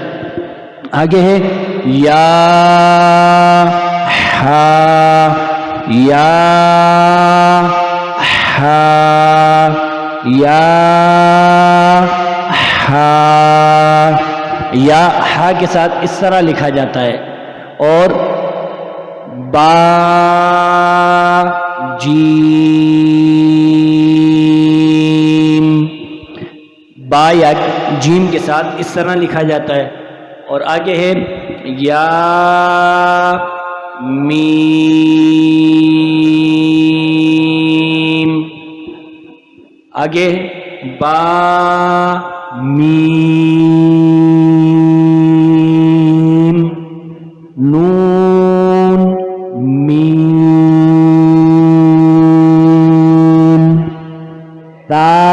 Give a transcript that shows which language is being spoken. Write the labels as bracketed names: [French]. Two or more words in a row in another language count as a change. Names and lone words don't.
[Urdu] آگے ہے یا ہا، یا ہا، یا ہا، یا ہا کے ساتھ اس طرح لکھا جاتا ہے۔ اور با جیم، با یا جیم کے ساتھ اس طرح لکھا جاتا ہے۔ اور آگے ہے یا میم، آگے با میم، نون میم، تا